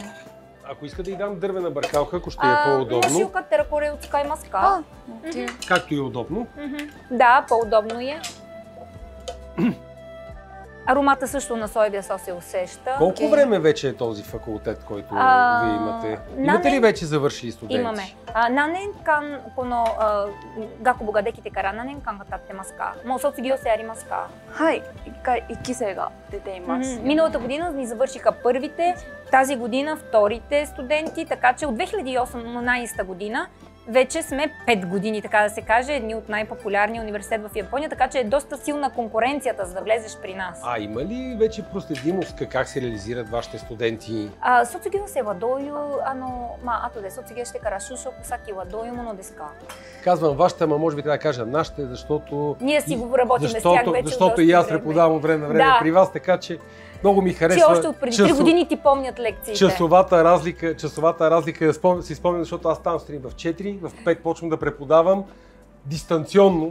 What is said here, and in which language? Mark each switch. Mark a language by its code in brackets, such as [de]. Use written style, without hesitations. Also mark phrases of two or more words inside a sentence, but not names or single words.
[bg] Ако иска да й дам дървена бъркалка, ако ще е по-удобно. Както и удобно. Да, по-удобно е. Аромата също на соевия сос се усеща. Колко време вече е този факултет, който вие имате? Имате ли вече завършили студенти? Имаме. [ja] 何年間この学部ができてから何年間が経ってますか？もう卒業生ありますか？はい、1期生が出ています。 [bg] Миналата година ни завършиха първите, тази година вторите студенти, така че от 2018 година вече сме 5 години, така да се каже, едни от най-популярния университет в Япония, така че е доста силна конкуренцията, за да влезеш при нас. А има ли вече проследимост как се реализират вашите студенти? [ja] 卒業生はどういう後で卒業してから就職先はどういうものですか? [bg] Казвам вашите, ама може би трябва да кажа нашите, защото... Ние си го работим с тях вече. Защото и аз преподавам от време на време при вас, така че много ми харесва. Че още от преди 3 години ти помнят лекциите. Часовата разлика си спомням, защото аз там сутрин в 4, в 5 почвам да преподавам дистанционно.